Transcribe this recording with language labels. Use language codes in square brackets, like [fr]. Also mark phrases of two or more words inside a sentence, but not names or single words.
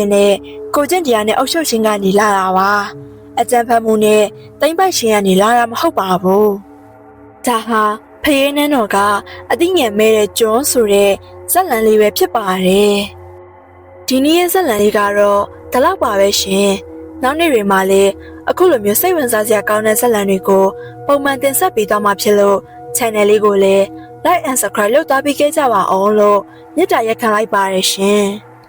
[my] ခြင်းနဲ့ကိုကျင့်တရားနဲ့အုပ်ချုပ်ခြင်းကနေလာတာပါအကြံဖတ်မှုနဲ့တိမ့်ပိုက်ခြင်းကနေလာတာမဟုတ်ပါဘူးဒါဟာဖယေးနန်းတော်ကအသိဉာဏ်မဲ့တဲ့ကျွန်းဆိုတဲ့ဇက်လန်လေးပဲဖြစ်ပါတယ်ဒီနေ့ရဲ့ဇက်လန်လေးကတော့ဒီလောက်ပါပဲရှင်နောက်နေ့တွေမှာလည်းအခုလိုမျိုးစိတ်ဝင်စားစရာကောင်းတဲ့ဇာတ်လမ်းတွေကိုပုံမှန်တင်ဆက်ပေးသွားမှာဖြစ်လို့ channel လေးကိုလည်း [en] like and subscribe [my] လုပ်သွားပေးကြပါအောင်လို့မေတ္တာရပ်ခံလိုက်ပါရရှင်။